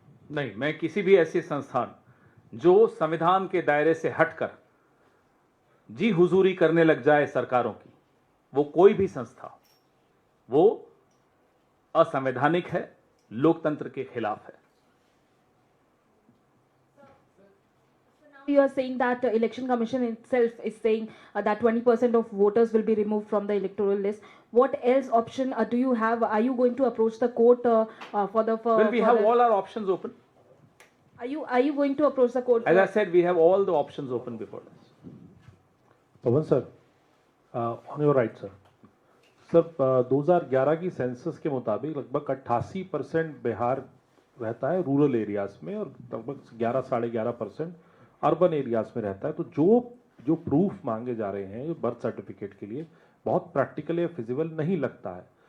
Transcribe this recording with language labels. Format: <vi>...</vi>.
<hi>नहीं, मैं किसी भी ऐसी संस्थान जो संविधान के दायरे से हटकर जी हुजूरी करने लग जाए सरकारों की, वो कोई भी संस्था, वो असंवैधानिक है, लोकतंत्र के खिलाफ है।</hi> <en>You are saying that election commission itself is saying that 20% of voters will be removed from the electoral list. What else option do you have? Are you going to approach the court for the? Well, we have all our options open. Are you going to approach the court? As I said, we have all the options open before us. Pawan sir, on your right sir.</en> <hi>Sir, 2011 की census के मुताबिक लगभग 88% बिहार रहता है rural areas में और लगभग 11-11.5% urban areas में रहता है। तो जो प्रूफ मांगे जा रहे हैं बर्थ सर्टिफिकेट के लिए, बहुत प्रैक्टिकल या फिजिबल नहीं लगता है।</hi>